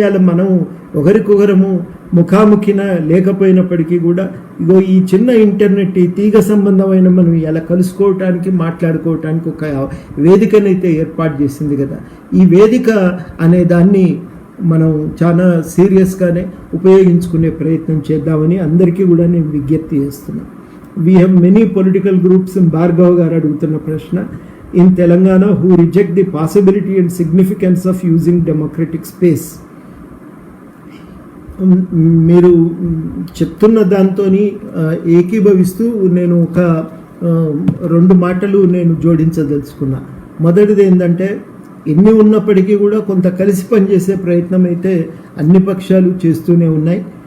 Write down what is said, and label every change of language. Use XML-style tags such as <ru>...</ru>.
<te>మనం ఒకరికొకరము ముఖాముఖిన లేకపోయినప్పటికీ కూడా ఇగో ఈ చిన్న ఇంటర్నెట్, ఈ తీగ సంబంధమైన మనం ఇలా కలుసుకోవటానికి, మాట్లాడుకోవటానికి ఒక వేదికనైతే ఏర్పాటు చేసింది కదా. ఈ వేదిక అనే దాన్ని మనం చాలా సీరియస్గానే ఉపయోగించుకునే ప్రయత్నం చేద్దామని అందరికీ కూడా నేను విజ్ఞప్తి చేస్తున్నాను.</te> <en>We have many political groups.</en> <te>Bhargav గారు అడుగుతున్న ప్రశ్న,</te> <en>in Telangana who reject the possibility and significance of using democratic space.</en> <te>మీరు చెప్తున్న దాంతో ఏకీభవిస్తూ నేను ఒక 2 మాటలు నేను జోడించదలుచుకున్నా. మొదటిది ఏంటంటే, ఎన్ని ఉన్నప్పటికీ కూడా కొంత కలిసి పనిచేసే ప్రయత్నం అయితే అన్ని పక్షాలు చేస్తూనే ఉన్నాయి.</te>